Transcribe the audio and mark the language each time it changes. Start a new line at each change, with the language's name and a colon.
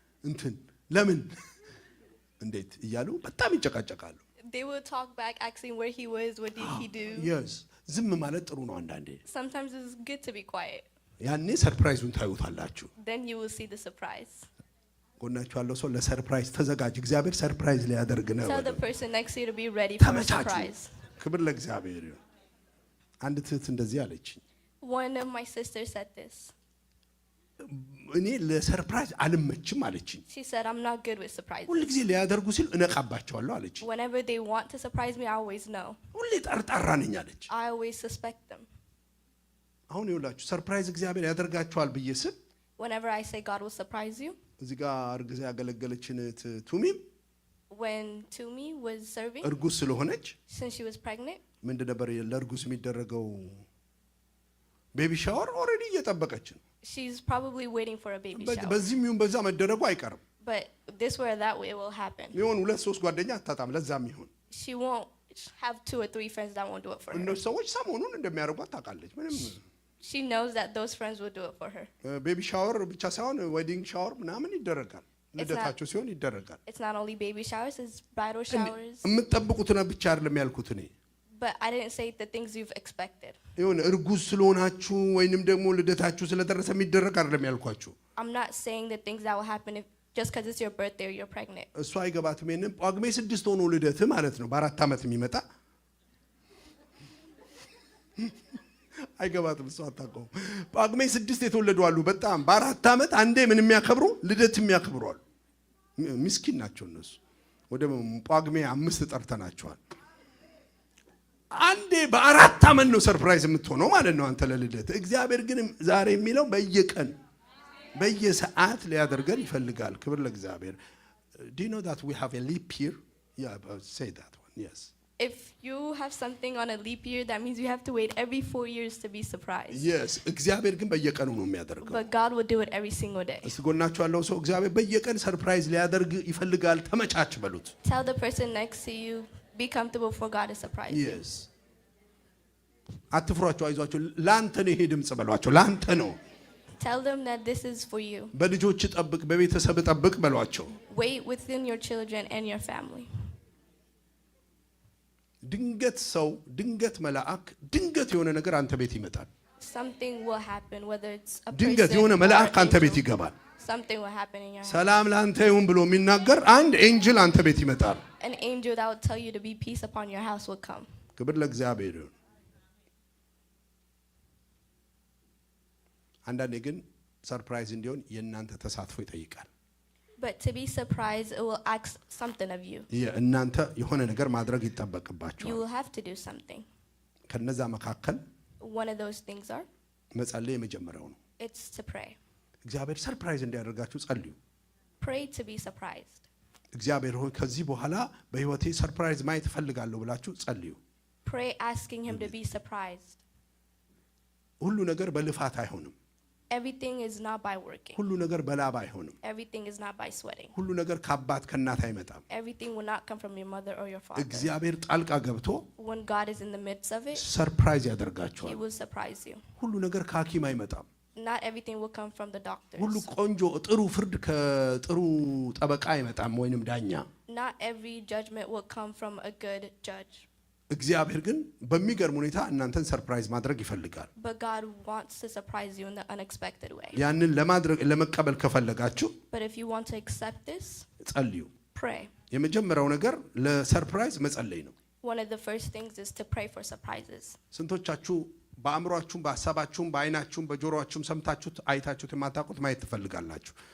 Amharic: እንትን ለምን እንዴት እያሉ በጣም ይጨቃጨቃሉ።
English: They will talk back asking where he was, what did he do.
Amharic: yes ዝም ማለት ጥሩ ነው። አንዳንዴ
English: Sometimes it's good to be quiet.
Amharic: ያኔ ሰርፕራይዙን ታዩታላችሁ።
English: Then you will see the surprise.
Amharic: ጎናችሁ ያለው ሰው ለሰርፕራይዝ ተዘጋጅ፣ እግዚአብሔር ሰርፕራይዝ ሊያደርግ ነው።
English: Tell the person next to you to be ready for a
Amharic: ተመቻቹ።
English: surprise.
Amharic: ክብር ለእግዚአብሔር ይሁን። አንድ ትህት እንደዚህ አለች።
English: One of my sisters said this.
Amharic: እኔ ለሰርፕራይዝ አልመችም አለችኝ።
English: She said, I'm not good with surprises.
Amharic: ሁሉ ጊዜ ሊያደርጉ ሲል እነቃባቸዋለሁ አለች።
English: Whenever they want to surprise me, I always know.
Amharic: ሁሌ ጠርጣራ ነኝ አለች።
English: I always suspect them.
Amharic: አሁን ይኸውላችሁ ሰርፕራይዝ እግዚአብሔር ያደርጋቸዋል ብዬ ስል
English: Whenever I say God will surprise you,
Amharic: እዚህ ጋር እርግዛ ያገለገለችን ቱሚም
English: when Tumi was serving,
Amharic: እርጉዝ ስለሆነች
English: since she was pregnant,
Amharic: ምንድን ነበር ለእርጉዝ የሚደረገው? ቤቢ ሻወር ኦልሬዲ እየጠበቀች ነው።
English: she's probably waiting for a baby shower.
Amharic: በዚህም ይሁን በዛ መደረጉ አይቀርም።
English: But this way or that way it will happen.
Amharic: ይሁን 2-3 ጓደኛ አታጣም። ለዛም ይሁን
English: She won't have 2 or 3 friends that won't do it for her.
Amharic: እነሱ ሰዎች ሰሞኑን እንደሚያደርጓት ታውቃለች። ምንም
English: she knows that those friends will do it for her.
Amharic: ቤቢ ሻወር ብቻ ሳይሆን ዌዲንግ ሻወር ምናምን ይደረጋል። ልደታቸው ሲሆን ይደረጋል።
English: It's not only baby showers, it's bridal showers.
Amharic: የምትጠብቁት ነው ብቻ አይደለም ያልኩት እኔ።
English: But I didn't say the things you've expected.
Amharic: ይሁን እርጉዝ ስለሆናችሁ ወይንም ደግሞ ልደታችሁ ስለደረሰ የሚደረግ አይደለም ያልኳችሁ።
English: I'm not saying the things that will happen if just because it's your birthday or you're pregnant.
Amharic: እሷ አይገባትም። ይሄንን ጳጉሜ 6 ሆኖ ልደት ማለት ነው በ4 ዓመት የሚመጣ አይገባትም። እሷ አታውቀውም። ጳጉሜ 6 የተወለዱ አሉ በጣም በ4 ዓመት አንዴ ምን የሚያከብሩ ልደት የሚያከብሩ አሉ። ምስኪን ናቸው እነሱ። ወደ ጳጉሜ 5 ጠርተናቸዋል። አንዴ በ4 ዓመት ነው ሰርፕራይዝ የምትሆነው ማለት ነው አንተ ለልደት። እግዚአብሔር ግን ዛሬ የሚለው በየቀን በየሰዓት ሊያደርገን ይፈልጋል። ክብር ለእግዚአብሔር።
English: Do you know that we have a leap year? Yeah, say that one. Yes. If you have something on a leap year, that means you have to wait every 4 years to be surprised. Yes.
Amharic: እግዚአብሔር ግን በየቀኑ ነው የሚያደርገው።
English: But God will do it every single day.
Amharic: እስቲ ጎናችሁ ያለው ሰው እግዚአብሔር በየቀን ሰርፕራይዝ ሊያደርግ ይፈልጋል። ተመቻች በሉት።
English: Tell the person next to you, be comfortable for God to surprise you. Yes.
Amharic: አትፍሯቸው፣ አይዟቸው። ላንተ ነው ይሄ ድምጽ በሏቸው። ላንተ ነው።
English: Tell them that this is for you.
Amharic: በልጆች ጠብቅ፣ በቤተሰብ ጠብቅ በሏቸው።
English: Wait within your children and your family.
Amharic: ድንገት ሰው፣ ድንገት መልአክ፣ ድንገት የሆነ ነገር አንተ ቤት ይመጣል።
English: Something will happen, whether it's a
Amharic: ድንገት የሆነ መልአክ አንተ ቤት ይገባል።
English: Something will happen in your house.
Amharic: ሰላም ላንተ ይሁን ብሎ የሚናገር አንድ ኤንጅል አንተ ቤት ይመጣል።
English: An angel that will tell you to be peace upon your house will come.
Amharic: ክብር ለእግዚአብሔር ይሁን። አንዳንዴ ግን ሰርፕራይዝ እንዲሆን የእናንተ ተሳትፎ ይጠይቃል።
English: But to be surprised, it will ask something of you.
Amharic: እናንተ የሆነ ነገር ማድረግ ይጠበቅባችኋል።
English: You will have to do something.
Amharic: ከነዛ መካከል
English: One of those things are
Amharic: መጸለይ የመጀመሪያው ነው።
English: it's to pray.
Amharic: እግዚአብሔር ሰርፕራይዝ እንዲያደርጋችሁ ጸልዩ።
English: Pray to be surprised.
Amharic: እግዚአብሔር ሆይ ከዚህ በኋላ በህይወቴ ሰርፕራይዝ ማየት እፈልጋለሁ ብላችሁ ጸልዩ።
English: Pray asking him to be surprised.
Amharic: ሁሉ ነገር በልፋት አይሆንም።
English: Everything is not by working.
Amharic: ሁሉ ነገር በላብ አይሆንም።
English: Everything is not by sweating.
Amharic: ሁሉ ነገር ከአባት ከእናት አይመጣም።
English: Everything will not come from your mother or your father.
Amharic: እግዚአብሔር ጣልቃ ገብቶ
English: When God is in the midst of it,
Amharic: ሰርፕራይዝ ያደርጋችኋል።
English: he will surprise you.
Amharic: ሁሉ ነገር ከሐኪም አይመጣም።
English: Not everything will come from the doctors.
Amharic: ሁሉ ቆንጆ ጥሩ ፍርድ ከጥሩ ጠበቃ አይመጣም ወይንም ዳኛ።
English: Not every judgment will come from a good judge.
Amharic: እግዚአብሔር ግን በሚገርም ሁኔታ እናንተን ሰርፕራይዝ ማድረግ ይፈልጋል።
English: But God wants to surprise you in the unexpected way.
Amharic: ያንን ለማድረግ ለመቀበል ከፈለጋችሁ
English: But if you want to accept this,
Amharic: ጸልዩ።
English: pray.
Amharic: የመጀመሪያው ነገር ለሰርፕራይዝ መጸለይ ነው።
English: One of the first things is to pray for surprises.
Amharic: ስንቶቻችሁ በአእምሯችሁም በሐሳባችሁም በአይናችሁም በጆሮአችሁም ሰምታችሁት አይታችሁት የማታውቁት ማየት ትፈልጋላችሁ?